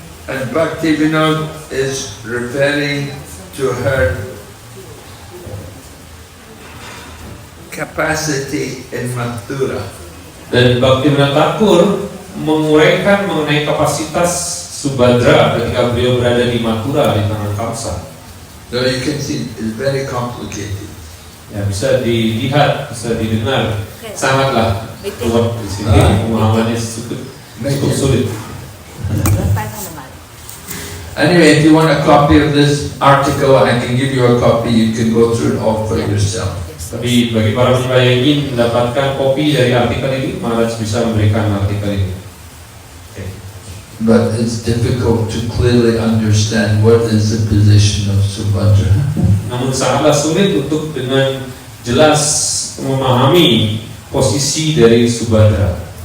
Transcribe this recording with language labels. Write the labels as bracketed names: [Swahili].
[English] And Bhaktivinoda is referring to her capacity in Mathura. [Indonesian] Dan Bhaktivinoda Thakur menguraikan mengenai kapasitas Subhadra ketika beliau berada di Mathura di tangan Kamsa. [English] So you can see it's very complicated. [Indonesian] Ya, bisa dilihat, bisa didengar, sangatlah kuat di sini. Pemahamannya cukup sulit. [English] Anyway, if you want a copy of this article, I can give you a copy. You can go through it all for yourself. [Indonesian] Tapi bagi para penyembah yang ingin mendapatkan kopi dari artikel ini, Maharaj bisa memberikan artikel ini. [English] But it's difficult to clearly understand what is the position of Subhadra. [Indonesian] Namun sangatlah sulit untuk dengan jelas memahami posisi dari Subhadra.